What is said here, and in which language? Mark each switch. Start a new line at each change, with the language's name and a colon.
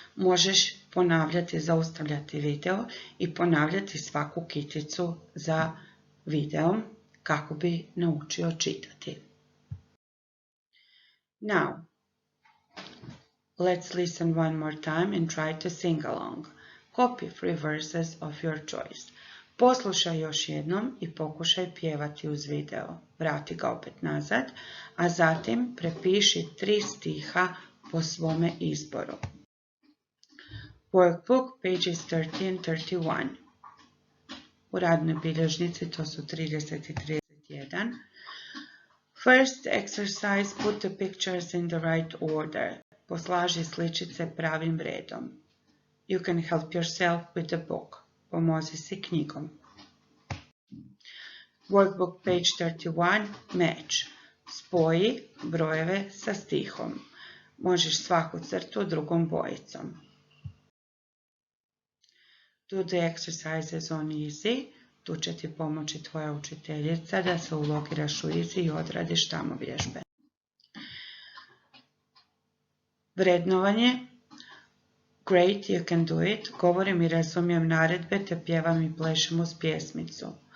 Croatian: Možeš ponavljati, zaustavljati video i ponavljati svaku kiticu za videom kako bi naučio čitati.
English: Now, let's listen one more time and try to sing along. Copy 3 verses of your choice.
Croatian: Poslušaj još jednom i pokušaj pjevati uz video. Vrati ga opet nazad, a zatim prepiši 3 stiha po svome izboru.
English: Workbook, pages 30 and 31.
Croatian: U radnoj bilježnici to su 30 i 31.
English: First exercise, put the pictures in the right order.
Croatian: Poslaži sličice pravim redom.
English: You can help yourself with the book.
Croatian: Pomozi si knjigom.
English: Workbook, page 31, match.
Croatian: Spoji brojeve sa stihom. Možeš svaku crtu drugom bojicom.
English: Do the exercises on Easy.
Croatian: Tu će ti pomoći tvoja učiteljica da se ulogiraš u Easy i odradiš tamo vježbe. Vrednovanje.
English: Great, you can do it.
Croatian: Govorim i razumijem naredbe te pjevam i plešem uz pjesmicu.